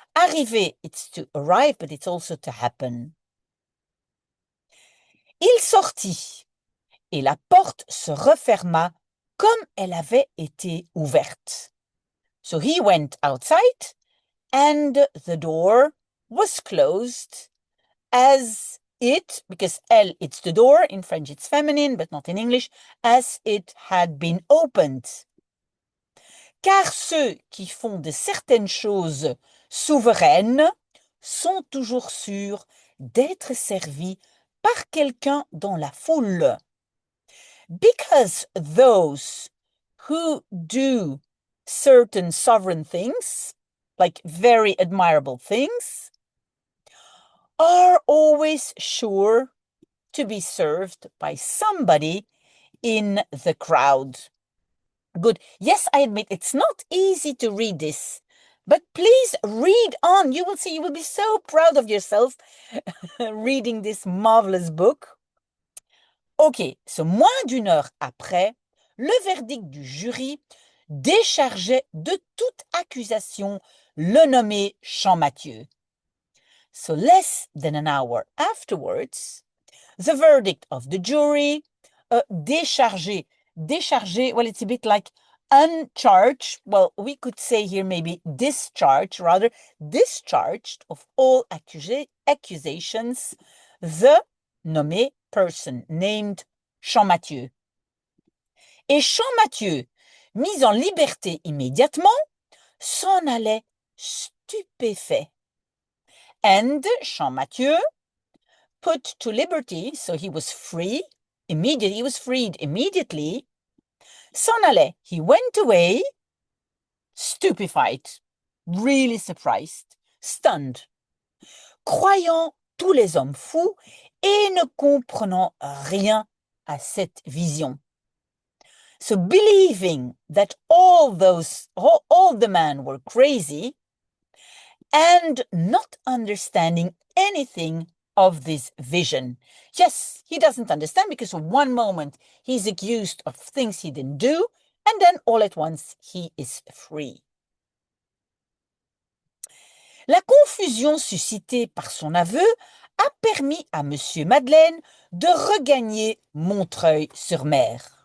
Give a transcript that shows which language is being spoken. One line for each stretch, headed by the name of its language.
English: Arriver, it's to arrive, but it's also to happen.
French: Il sortit et la porte se referma comme elle avait été ouverte.
English: So he went outside and the door was closed as it, because elle, it's the door, in French it's feminine, but not in English, as it had been opened.
French: Car ceux qui font de certaines choses souveraines sont toujours sûrs d'être servis par quelqu'un dans la foule.
English: Because those who do certain sovereign things, like very admirable things, are always sure to be served by somebody in the crowd. Good. Yes, I admit it's not easy to read this, but please read on. You will see, you will be so proud of yourself reading this marvelous book. Ok, so
French: moins d'une heure après, le verdict du jury déchargeait de toute accusation le nommé Champmathieu.
English: So less than an hour afterwards, the verdict of the jury, déchargé, well, it's a bit like uncharged. Well, we could say here maybe discharged, rather discharged of all accusations, the nommé person named Champmathieu.
French: Et Champmathieu, mis en liberté immédiatement, s'en allait stupéfait.
English: And Champmathieu, put to liberty, so he was free, he was freed immediately, s'en allait, he went away, stupefied, really surprised, stunned,
French: croyant tous les hommes fous et ne comprenant rien à cette vision.
English: So believing that all the men were crazy and not understanding anything of this vision. Yes, he doesn't understand because one moment he's accused of things he didn't do, and then all at once he is free.
French: La confusion suscitée par son aveu a permis à Monsieur Madeleine de regagner Montreuil-sur-Mer.